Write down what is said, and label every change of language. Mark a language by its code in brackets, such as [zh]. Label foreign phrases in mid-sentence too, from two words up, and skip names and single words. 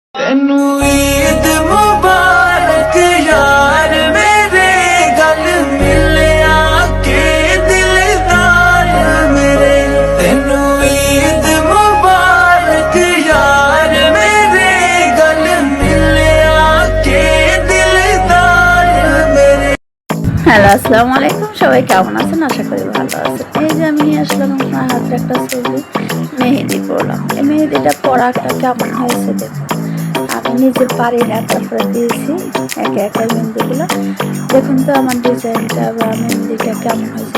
[pa] ਈਦ ਮੁਬਾਰਕ ਯਾਰ ਮੇਰੇ ਗਲ ਮਿਲੇ ਆਕੇ ਦਿਲਦਾਰ ਮੇਰੇ ਤੈਨੂੰ ਈਦ ਮੁਬਾਰਕ ਯਾਰ ਮੇਰੇ ਗਲ ਮਿਲੇ ਆਕੇ ਦਿਲਦਾਰ ਮੇਰੇ। [bn] হ্যালো [ar] السلام عليكم, [bn] সবাই কেমন আছেন? আশা করি ভালো আছেন। এই যে আমি নিয়ে আসলাম আপনার হাতের একটা ছবি, মেহেদি পরলাম। এই মেহেদিটা পরাটা কেমন হয়েছে দেখুন। আমি নিজের পারি না, তারপরে দিয়েছি একে একে মেহেদিগুলো। দেখুন তো আমার ডিজাইনটা বা মেহেদিটা কেমন হয়েছে।